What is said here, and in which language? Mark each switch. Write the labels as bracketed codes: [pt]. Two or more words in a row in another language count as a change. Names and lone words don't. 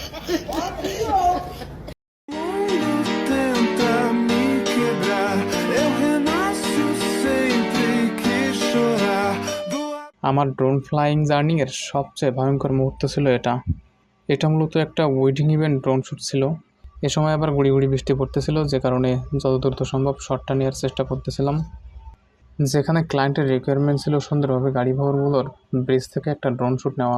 [pt] Tenta me quebrar, eu renasço sempre que chorar. [bn] আমার [en] drone flying journey's [bn] সবচেয়ে ভয়ঙ্কর মুহূর্ত ছিল এটা। এটা মূলত একটা [en] wedding event drone shoot [bn] ছিল। এ সময় আবার গুঁড়ি গুঁড়ি বৃষ্টি পড়তেছিল, যে কারণে যত দ্রুত সম্ভব শটটা নেওয়ার চেষ্টা করতেছিলাম। যেখানে [en] client's requirement [bn] ছিল সুন্দরভাবে গাড়ি বহরগুলোর ব্রিজ থেকে একটা [en] drone shoot [bn] নেওয়া।